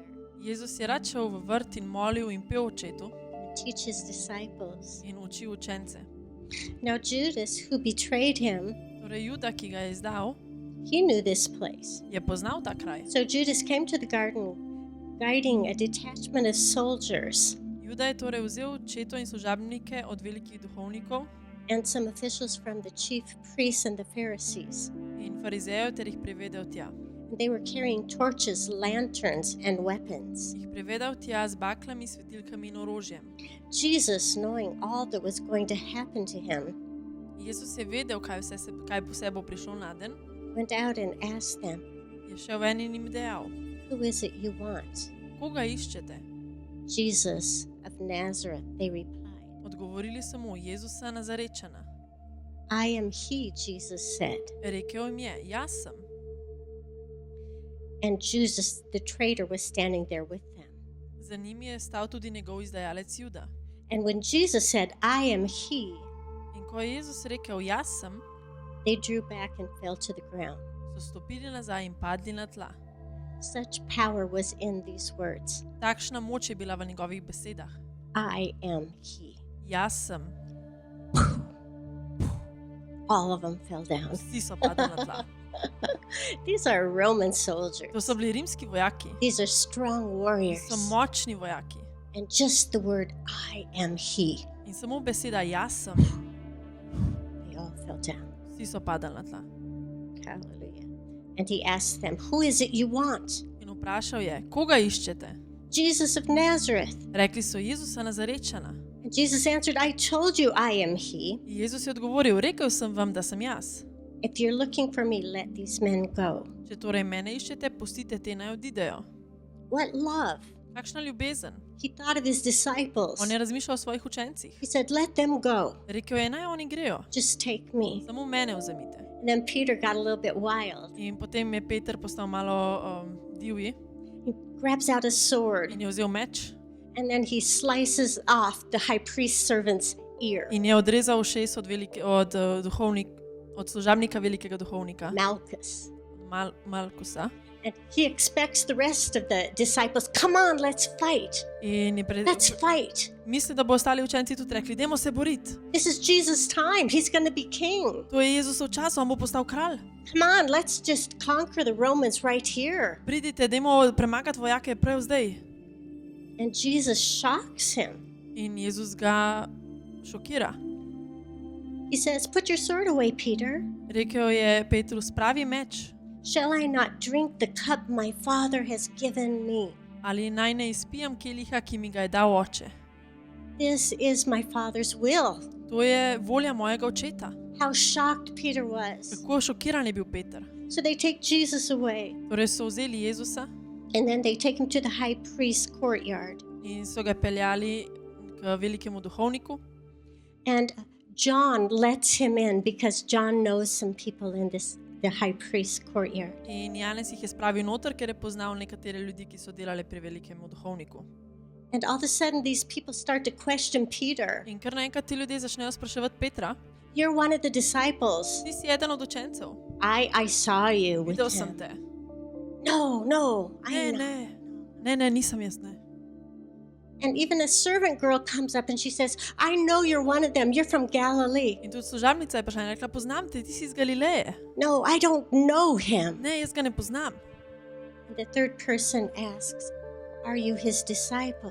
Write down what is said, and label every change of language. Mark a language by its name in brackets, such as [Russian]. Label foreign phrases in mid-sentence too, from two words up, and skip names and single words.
[Slovenian] Jezus je rad šel v vrt in molil in pel očetu [English] and teach his disciples. [Slovenian] in učil učence. [English] Now, Judas, who betrayed him, [Slovenian] Torej Juda, ki ga je izdal, [English] he knew this place. [Slovenian] je poznal ta kraj. [English] So Judas came to the garden, guiding a detachment of soldiers [Slovenian] Juda je torej vzel očeto in služabnike od velikih duhovnikov [English] and some officials from the chief priests and the Pharisees. [Slovenian] in farizejev ter jih privedel tja. [English] They were carrying torches, lanterns, and weapons. [Slovenian] Jih privedel tja z baklami, svetilkami in orožjem. [English] Jesus, knowing all that was going to happen to him, [Slovenian] Jezus je vedel, kaj vse bo prišlo naden, [English] went out and asked them, [Slovenian] je šel ven in jim dejal: [English] "Who is it you want?" [Slovenian] Koga iščete? [English] Jesus of Nazareth, they replied. [Slovenian] Odgovorili so mu: Jezusa Nazarečana. [English] I am he, Jesus said. [Slovenian] Rekel jim je: Jaz sem. [English] And Judas, the traitor, was standing there with them. [Slovenian] Za njimi je stal tudi njegov izdajalec Juda. [English] And when Jesus said, I am he, [Slovenian] In ko je Jezus rekel: Jaz sem, [English] they drew back and fell to the ground. [Slovenian] so stopili nazaj in padli na tla. [English] Such power was in these words. [Slovenian] Takšna moč je bila v njegovih besedah. [English] I am he. [Slovenian] Jaz sem. [English] All of them fell down. [Slovenian] Vsi so padli na tla. [English] These are Roman soldiers. [Slovenian] To so bili rimski vojaki. [English] These are strong warriors. [Slovenian] So močni vojaki. [English] And just the word, I am he, [Slovenian] In samo beseda jaz sem, [English] they all fell down. [Slovenian] vsi so padali na tla. [English] Hallelujah. And he asked them, who is it you want? [Slovenian] In vprašal je: Koga iščete? [English] Jesus of Nazareth. [Slovenian] Rekli so: Jezusa Nazarečana. [English] And Jesus answered, I told you I am he. [Slovenian] In Jezus je odgovoril: Rekel sem vam, da sem jaz. [English] If you're looking for me, let these men go. [Slovenian] Če torej mene iščete, pustite te naj odidejo. [English] What love. [Slovenian] Kakšna ljubezen. [English] He thought of his disciples. [Slovenian] On je razmišljal o svojih učencih. [English] He said, let them go. [Slovenian] Rekel je: Naj oni grejo, [English] Just take me. [Slovenian] samo mene vzemite. [English] And then Peter got a little bit wild. [Slovenian] In potem je Peter postal malo divji [English] He grabs out a sword [Slovenian] in je vzel meč [English] and then he slices off the high priest's servant's ear, [Slovenian] in je odrezal ušes od služabnika velikega duhovnika, [English] Malchus. [Slovenian] Malkusa. [English] And he expects the rest of the disciples, come on, let's fight. [Slovenian] In je [English] Let's fight. [Slovenian] misli, da bo ostali učenci tudi rekli: Dajmo se boriti. [English] This is Jesus' time. He's going to be king. [Slovenian] To je Jezusov čas, on bo postal kralj. [English] Come on, let's just conquer the Romans right here. [Slovenian] Pridite, dajmo premagati vojake prav zdaj. [English] And Jesus shocks him. [Slovenian] In Jezus ga šokira. [English] He says, put your sword away, Peter. [Slovenian] Rekel je Petru: Spravi meč. [English] Shall I not drink the cup my Father has given me? [Slovenian] Ali naj ne izpijem keliha, ki mi ga je dal oče? [English] This is my Father's will. [Slovenian] To je volja mojega očeta. [English] How shocked Peter was. [Slovenian] Kako šokiran je bil Peter. [English] So they take Jesus away, [Slovenian] Torej so vzeli Jezusa [English] and then they take him to the high priest's courtyard. [Slovenian] in so ga peljali k velikemu duhovniku. [English] And John lets him in because John knows some people in the high priest's courtyard. [Slovenian] In Janez jih je spravil noter, ker je poznal nekatere ljudi, ki so delali pri velikemu duhovniku. [English] And all of a sudden these people start to question Peter. [Slovenian] In kar naenkrat ti ljudje začnejo spraševati Petra: [English] You're one of the disciples. [Slovenian] Ti si eden od učencev. [English] I saw you with [Slovenian] Videl sem [English] him. [Slovenian] te. [English] No, [Slovenian] Ne, [English] I'm not. [Slovenian] ne, nisem jaz, ne. [English] And even a servant girl comes up and she says, I know you're one of them. You're from Galilee. [Slovenian] In tudi služabnica je prišla in rekla: Poznam te, ti si iz Galileje. [English] No, I don't know him. [Slovenian] Ne, jaz ga ne poznam. [English] And the third person asks, are you his disciple?